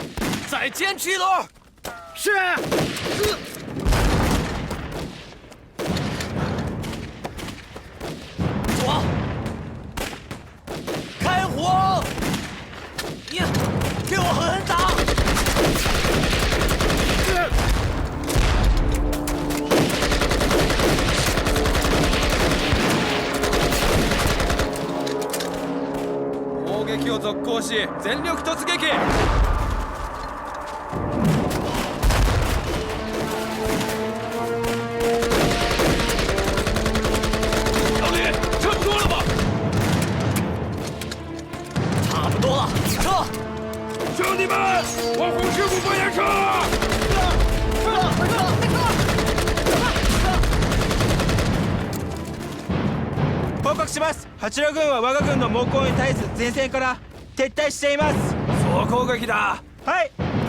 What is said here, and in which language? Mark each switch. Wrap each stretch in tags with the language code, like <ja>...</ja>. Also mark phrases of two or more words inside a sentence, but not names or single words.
<zh>再坚持一轮。是。左，开火！你给我狠狠打！</zh> <ja>砲撃を続行し全力突撃。</ja> <zh>小李，差不多了吧？差不多了，撤！兄弟们，往红石谷方向撤！</zh> <ja>報告します。八路軍は我が軍の猛攻に対す前線から撤退しています。総攻撃だ。はい。</ja>